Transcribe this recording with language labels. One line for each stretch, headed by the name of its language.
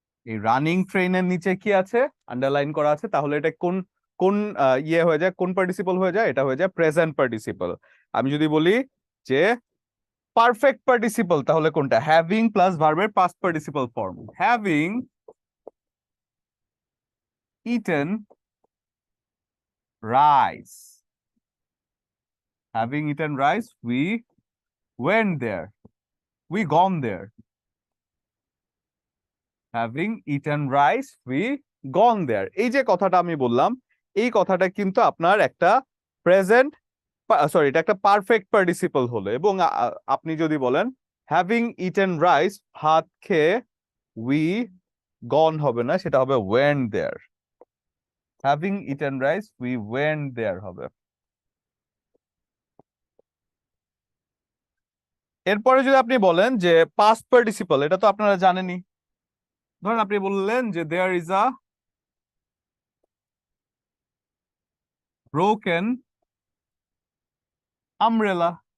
Bangla: এই রানিং ট্রেনের নিচে কি আছে? আন্ডারলাইন করা আছে, তাহলে এটা কোন কোন ইয়ে হয়ে যায়? কোন পার্টিসিপল হয়ে যায়? এটা হয়ে যায় প্রেজেন্ট পার্টিসিপল। আমি যদি বলি যে পারফেক্ট পার্টিসিপল, তাহলে কোনটা? হ্যাভিং প্লাস ভার্বের past participle form.
English: Having eaten rice, having eaten rice, we went there, we gone there. Having eaten rice, we gone there.
Bangla: এই যে কথাটা আমি বললাম, এই কথাটা কিন্তু আপনার একটা প্রেজেন্ট সরি এটা একটা পারফেক্ট পার্টিসিপল হলো। এবং আপনি যদি বলেন হ্যাভিং ইটেন রাইস, ভাত খেয়ে
English: we gone
Bangla: হবে না, সেটা হবে
English: went there. Having eaten rice, we went there হবে।
Bangla: এরপরে যদি আপনি বলেন যে পাস্ট পার্টিসিপল, এটা তো আপনারা জানেনই। ধরেন আপনি বললেন যে
English: There is a broken umbrella.